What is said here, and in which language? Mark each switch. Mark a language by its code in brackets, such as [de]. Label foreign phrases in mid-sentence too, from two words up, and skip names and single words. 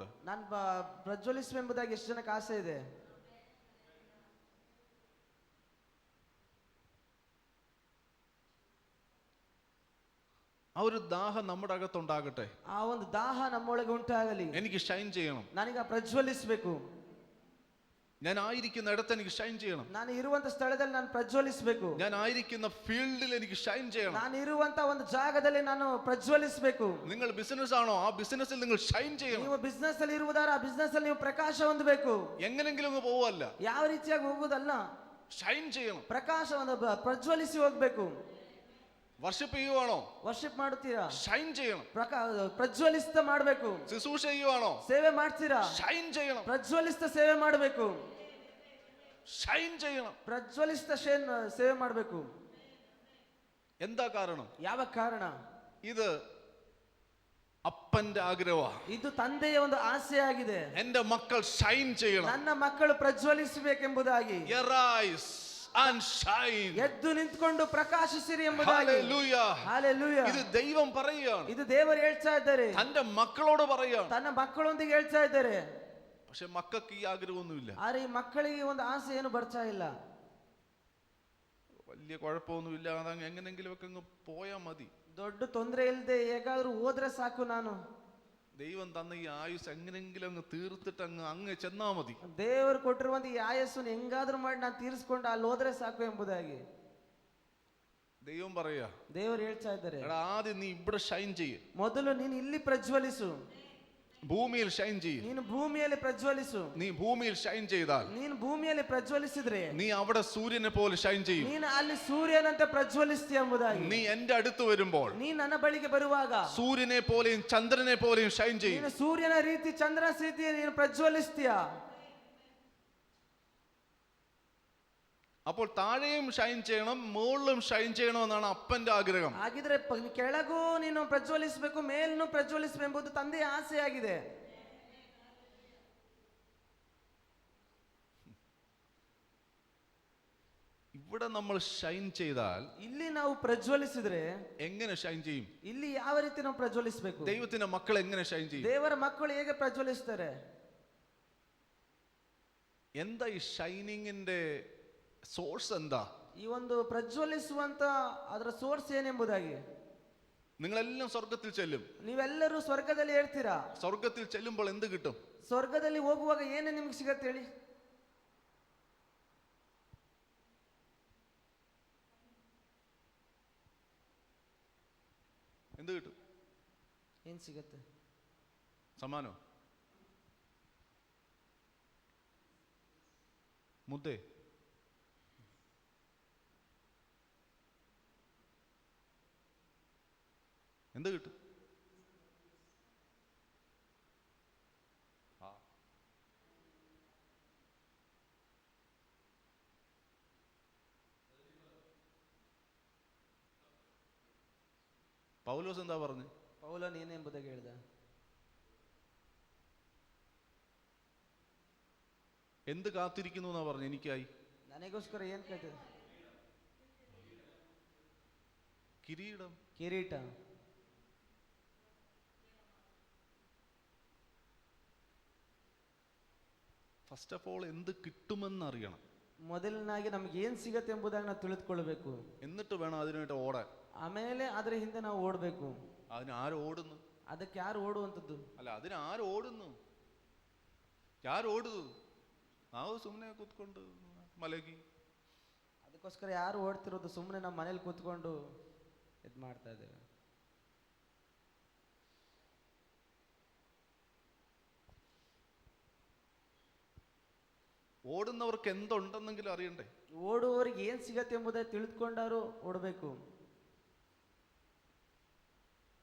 [kn] ನಾನು ಪ್ರಜ್ವಲಿಸುವೆಂಬುದಾಗಿ ಎಷ್ಟು ಜನಕ್ಕೆ ಆಸೆ ಇದೆ? [ml] ആ ഒരു ദാഹം നമ്മുടെ അകത്തുണ്ടാകട്ടെ. [kn] ಆ ಒಂದು ದಾಹ ನಮ್ಮೊಳಗೆ ಉಂಟಾಗಲಿ. [ml] എനിക്ക് ഷൈൻ ചെയ്യണം, [kn] ನನಗೆ ಪ್ರಜ್ವಲಿಸಬೇಕು, [ml] ഞാൻ ആയിരിക്കുന്ന ഇടത്ത് എനിക്ക് ഷൈൻ ചെയ്യണം, [kn] ನಾನು ಇರುವಂತ ಸ್ಥಳದಲ್ಲಿ ನಾನು ಪ್ರಜ್ವಲಿಸಬೇಕು, [ml] ഞാൻ ആയിരിക്കുന്ന ഫീൽഡിൽ എനിക്ക് ഷൈൻ ചെയ്യണം. [kn] ನಾನು ಇರುವಂತ ಒಂದು ಜಾಗದಲ್ಲಿ ನಾನು ಪ್ರಜ್ವಲಿಸಬೇಕು. [ml] നിങ്ങൾ ബിസിനസ് ആണോ, ആ ബിസിനസ്സിൽ നിങ്ങൾ ഷൈൻ ചെയ്യണം. [kn] ನೀವು ಬಿಸ್ನೆಸ್ ಅಲ್ಲಿ ಇರುವುದಾರ ಆ ಬಿಸ್ನೆಸ್ ಅಲ್ಲಿ ನೀವು ಪ್ರಕಾಶ ಹೊಂದಬೇಕು. [ml] എങ്ങനെങ്കിലും അങ്ങ് പോവല്ല, [kn] ಯಾವ ರೀತಿಯಾಗಿ ಹೋಗುವುದಲ್ಲ, [ml] ഷൈൻ ചെയ്യണം, [kn] ಪ್ರಕಾಶವನ್ನು ಪ್ರಜ್ವಲಿಸಿ ಹೋಗ್ಬೇಕು. [ml] വർഷിപ്പ് ചെയ്യുവാണോ, [kn] ವರ್ಷಿಪ್ ಮಾಡುತ್ತೀರಾ, [ml] ഷൈൻ ചെയ്യണം. [kn] ಪ್ರಜ್ವಲಿಸ್ತಾ ಮಾಡಬೇಕು. [ml] ശുശ്രൂഷ ചെയ്യുവാണോ, [kn] ಸೇವೆ ಮಾಡ್ತೀರಾ, [ml] ഷൈൻ ചെയ്യണം. [kn] ಪ್ರಜ್ವಲಿಸ್ತಾ ಸೇವೆ ಮಾಡಬೇಕು. [ml] ഷൈൻ ചെയ്യണം, [kn] ಪ್ರಜ್ವಲಿಸ್ತಾ ಸೇವೆ ಮಾಡಬೇಕು. [ml] എന്താ കാരണം? [kn] ಯಾವ ಕಾರಣ? [ml] ഇത് അപ്പന്റെ ആഗ്രഹമാണ്. [kn] ಇದು ತಂದೆಯ ಒಂದು ಆಸೆಯಾಗಿದೆ. [ml] എന്റെ മക്കൾ ഷൈൻ ചെയ്യണം, [kn] ನನ್ನ ಮಕ್ಕಳು ಪ್ರಜ್ವಲಿಸಬೇಕೆಂಬುದಾಗಿ. [en] Arise and shine. [kn] ಎದ್ದು ನಿಂತ್ಕೊಂಡು ಪ್ರಕಾಶಿಸಿರಿ ಎಂಬುದಾಗಿ. Hallelujah. Hallelujah. [ml] ഇത് ദൈവം പറയുകയാണ്, [kn] ಇದು ದೇವರು ಹೇಳ್ತಾ ಇದ್ದಾರೆ, [ml] തന്റെ മക്കളോട് പറയുകയാണ്. [kn] ತನ್ನ ಮಕ್ಕಳೊಂದಿಗೆ ಹೇಳ್ತಾ ಇದ್ದಾರೆ. [ml] പക്ഷെ മക്കൾക്ക് ഈ ആഗ്രഹമൊന്നുമില്ല. [kn] ಆದ್ರೆ ಈ ಮಕ್ಕಳಿಗೆ ಒಂದು ಆಸೆ ಏನು ಬರ್ತಾ ಇಲ್ಲ. [ml] വലിയ കുഴപ്പമൊന്നുമില്ല, അതങ്ങ് എങ്ങനെങ്കിലും ഒക്കെ അങ്ങ് പോയാ മതി. [kn] ದೊಡ್ಡ ತೊಂದರೆ ಇಲ್ಲದೆ ಹೇಗಾದ್ರೂ ಹೋದ್ರೆ ಸಾಕು, ನಾನು [ml] ദൈവം തന്ന ഈ ആയുസ് എങ്ങനെങ്കിലും അങ്ങ് തീർത്തിട്ട് അങ്ങ് ചെന്നാ മതി. [kn] ದೇವರು ಕೊಟ್ಟಿರುವಂತ ಈ ಆಯಸ್ಸನ್ನು ಹೆಂಗಾದ್ರೂ ಮಾಡಿ ನಾನು ತೀರಿಸ್ಕೊಂಡು ಅಲ್ಲಿ ಹೋದ್ರೆ ಸಾಕು ಎಂಬುದಾಗಿ [ml] ദൈവം പറയാ, [kn] ದೇವರು ಹೇಳ್ತಾ ಇದ್ದಾರೆ, [ml] എടാ ആദ്യം നീ ഇവിടെ ഷൈൻ ചെയ്യ്, [kn] ಮೊದಲು ನೀನು ಇಲ್ಲಿ ಪ್ರಜ್ವಲಿಸು, [ml] ഭൂമിയിൽ ഷൈൻ ചെയ്യ്. [kn] ನೀನು ಭೂಮಿಯಲ್ಲಿ ಪ್ರಜ್ವಲಿಸು. [ml] നീ ഭൂമിയിൽ ഷൈൻ ചെയ്താൽ [kn] ನೀನು ಭೂಮಿಯಲ್ಲಿ ಪ್ರಜ್ವಲಿಸಿದ್ರೆ [ml] നീ അവിടെ സൂര്യനെ പോലെ ഷൈൻ ചെയ്യും. [kn] ನೀನು ಅಲ್ಲಿ ಸೂರ್ಯನಂತೆ ಪ್ರಜ್ವಲಿಸ್ತೀಯ ಎಂಬುದಾಗಿ. [ml] നീ എന്റെ അടുത്ത് വരുമ്പോൾ [kn] ನೀ ನನ್ನ ಬಳಿಗೆ ಬರುವಾಗ [ml] സൂര്യനെ പോലെയും ചന്ദ്രനെ പോലെയും ഷൈൻ ചെയ്യും. [kn] ನೀನು ಸೂರ್ಯನ ರೀತಿ ಚಂದ್ರನ ರೀತಿ ನೀನು ಪ್ರಜ್ವಲಿಸ್ತೀಯ. [ml] അപ്പോൾ താഴെയും ഷൈൻ ചെയ്യണം, മുകളിലും ഷൈൻ ചെയ്യണമെന്നാണ് അപ്പന്റെ ആഗ്രഹം. [kn] ಹಾಗಿದ್ರೆ ಕೆಳಗೂ ನೀನು ಪ್ರಜ್ವಲಿಸಬೇಕು, ಮೇಲೂ ಪ್ರಜ್ವಲಿಸಬೇಕು ಎಂಬುದು ತಂದೆಯ ಆಸೆಯಾಗಿದೆ. [ml] ഇവിടെ നമ്മൾ ഷൈൻ ചെയ്താൽ, [kn] ಇಲ್ಲಿ ನಾವು ಪ್ರಜ್ವಲಿಸಿದ್ರೆ [ml] എങ്ങനെ ഷൈൻ ചെയ്യും? [kn] ಇಲ್ಲಿ ಯಾವ ರೀತಿ ನಾವು ಪ್ರಜ್ವಲಿಸಬೇಕು? [ml] ദൈവത്തിന്റെ മക്കൾ എങ്ങനെ ഷൈൻ ചെയ്യും? [kn] ದೇವರ ಮಕ್ಕಳು ಹೇಗೆ ಪ್ರಜ್ವಲಿಸ್ತಾರೆ? [ml] എന്താ ഈ ഷൈനിങ്ങിന്റെ സോഴ്സ്? എന്താ [kn] ಈ ಒಂದು ಪ್ರಜ್ವಲಿಸುವಂತ ಅದರ ಸೋರ್ಸ್ ಏನೆಂಬುದಾಗಿ? [ml] നിങ്ങളെല്ലാം സ്വർഗത്തിൽ ചെല്ലും. [kn] ನೀವೆಲ್ಲರೂ ಸ್ವರ್ಗದಲ್ಲಿ ಹೇಳ್ತೀರಾ. [ml] സ്വർഗത്തിൽ ചെല്ലുമ്പോൾ എന്ത് കിട്ടും? [kn] ಸ್ವರ್ಗದಲ್ಲಿ ಹೋಗುವಾಗ ಏನೇ ನಿಮ್ಗೆ ಸಿಗತ್ತೆ ಹೇಳಿ? [ml] എന്ത് കിട്ടും? [kn] ಏನ್ ಸಿಗತ್ತೆ? [ml] സമ്മാനോ? മുദ്ദേ? എന്ത് കിട്ടും? പൗലോസ് എന്താ പറഞ്ഞു? [kn] ಪೌಲನು ಏನೆಂಬುದಾಗಿ ಹೇಳಿದ? [ml] എന്ത് കാത്തിരിക്കുന്നു എന്നാ പറഞ്ഞു? എനിക്കായി. [kn] ನನಗೋಸ್ಕರ ಏನ್ ಕೇಳ್ತದೆ? [ml] കിരീടം. [kn] ಕಿರೀಟ. [en] first of all [ml] എന്ത് കിട്ടുമെന്ന് അറിയണം. [kn] ಮೊದಲನಾಗಿ ನಮ್ಗೆ ಏನ್ ಸಿಗತ್ತೆ ಎಂಬುದಾಗಿ ನಾವು ತಿಳಿದುಕೊಳ್ಳಬೇಕು. [ml] എന്നിട്ട് വേണം അതിനായിട്ട് ഓടാൻ. [kn] ಆಮೇಲೆ ಅದರ ಹಿಂದೆ ನಾವು ಓಡಬೇಕು. [ml] അതിന് ആര് ഓടുന്നു? [kn] ಅದಕ್ಕೆ ಯಾರು ಓಡುವಂಥದ್ದು? ಅಲ್ಲ, [ml] അതിന് ആര് ഓടുന്നു? [kn] ಯಾರು ಓಡುದು? ನಾವು ಸುಮ್ಮನೆ ಕೂತ್ಕೊಂಡು ಮಲಗಿ. ಅದಕ್ಕೋಸ್ಕರ ಯಾರು ಓಡ್ತಿರೋದು? ಸುಮ್ಮನೆ ನಮ್ಮ ಮನೇಲಿ ಕೂತ್ಕೊಂಡು ಇದು ಮಾಡ್ತಾ ಇದ್ದೇವೆ. [ml] ഓടുന്നവർക്ക് എന്തുണ്ടെന്നെങ്കിലും അറിയണ്ടേ? [kn] ಓಡುವವರಿಗೆ ಏನ್ ಸಿಗತ್ತೆ ಎಂಬುದಾಗಿ ತಿಳಿದುಕೊಂಡವರು ಓಡಬೇಕು.